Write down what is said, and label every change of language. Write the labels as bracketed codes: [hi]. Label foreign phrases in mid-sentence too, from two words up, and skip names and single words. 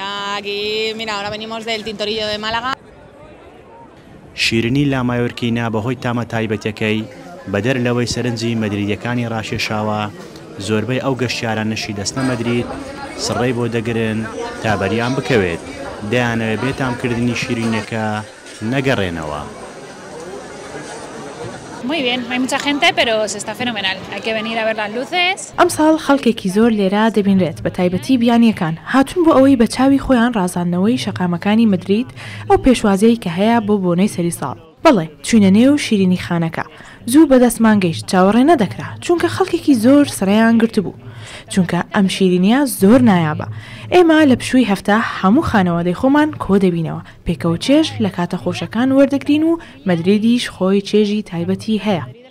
[ckb] شیرنی لا مایۆرکینا بەهۆی تامە تایبەتەکەی بەدەر لەوەی سەرنجی مەدریدیەکانی ڕاشێشاوە زۆربەی ئەو گەشتیارانەشی دەستنە مەدرید سڕێی بۆ دەگرن تا بەریان بکەوێت دەیانەوێت بێتامکردنی شیرینەکە نەگەڕێنەوە. [es] Muy bien, hay mucha gente, pero se está fenomenal. Hay que venir a ver las luces. [ckb] ئەم ساڵ خەڵکێکی زۆر لێرە دەبینرێت بە تایبەتی بیانیەکان هاتوون بۆ ئەوەی بە چاوی خۆیان ڕازاندنەوەی شەقامەکانی مەدرید ئەو پێشوازەی کە هەیە بۆ بۆنەی سەری ساڵ بەڵێ چوینە نێو شیرینی خانەکە زوو بەدەستمان گەیشت چاوەڕێ نەدەکرا چونکە خەڵکێکی زۆر سڕیان گرتبوو چونکە ئەم شیرینیە زۆر نایابە ئێمە لە پشووی هەفتە هەموو خانەوادەی خۆمان کۆ دەبینەوە پێکەوە چێژ لە کاتە خۆشەکان وەردەگرین و مەدرێدیش خۆی چێژی تایبەتی هەیە